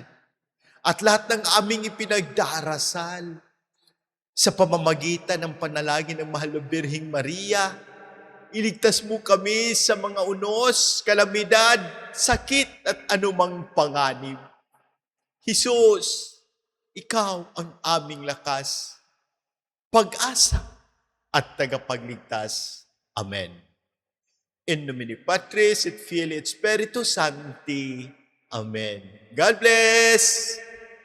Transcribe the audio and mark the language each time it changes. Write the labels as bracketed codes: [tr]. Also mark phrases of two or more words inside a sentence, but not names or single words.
[tl] At lahat ng aming ipinagdarasal sa pamamagitan ng panalangin ng Mahal na Birheng Maria, iligtas mo kami sa mga unos, kalamidad, sakit, at anumang panganib. Jesus, ikaw ang aming lakas, pag-asa, at tagapagligtas. Amen. [la] In nomine Patris et Filii et Spiritus Sancti. [en] Amen. God bless!